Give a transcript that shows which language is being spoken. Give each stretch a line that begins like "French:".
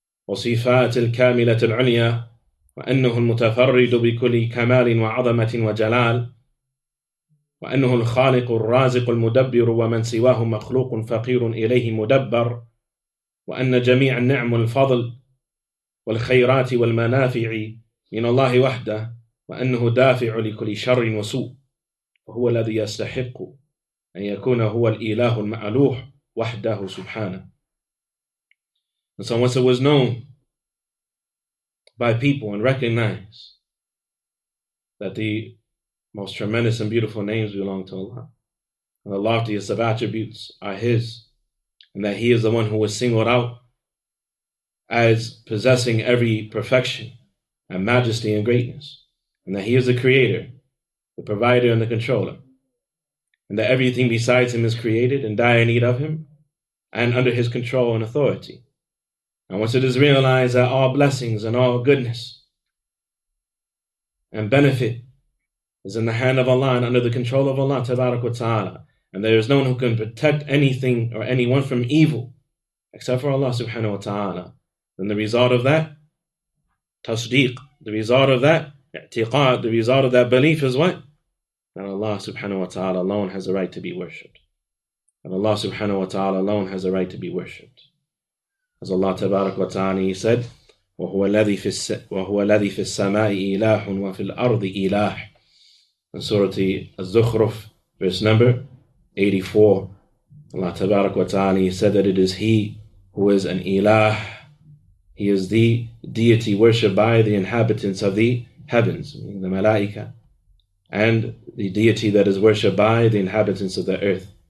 Arabic: وصفات الكاملة العليا وأنه المتفرد بكل كمال وعظمة وجلال وأنه الخالق الرازق المدبر ومن سواه مخلوق فقير إليه مدبر وأن جميع النعم والفضل والخيرات والمنافع من الله وحده وأنه دافع لكل شر وسوء وهو الذي يستحق أن يكون هو الإله المألوح وحده سبحانه.
English: And so once it was known by people and recognized that the most tremendous and beautiful names belong to Allah, and the loftiest of attributes are His, and that He is the one who was singled out as possessing every perfection and majesty and greatness, and that He is the creator, the provider, and the controller, and that everything besides Him is created in dire need of Him and under His control and authority. And once it is realized that all blessings and all goodness and benefit is in the hand of Allah and under the control of Allah Tabarak wa Ta'ala, and there is no one who can protect anything or anyone from evil except for Allah Subhanahu wa Ta'ala, then the result of that, tasdeeq, the result of that, i'tiqad, the result of that belief is what? That Allah Subhanahu wa Ta'ala alone has the right to be worshipped. And Allah Subhanahu wa Ta'ala alone has the right to be worshipped. As Allah Tabarak wa Ta'ala, He said,
Arabic: وَهُوَ الَّذِي فِي السَّمَاءِ إِلَاهٌ وَفِي الْأَرْضِ إِلَاهٌ.
English: In Surah Al-Zukhruf, verse number 84, Allah Tabarak wa Ta'ala, He said that it is He who is an ilah. He is the deity worshipped by the inhabitants of the heavens, meaning the malaika, and the deity that is worshipped by the inhabitants of the earth.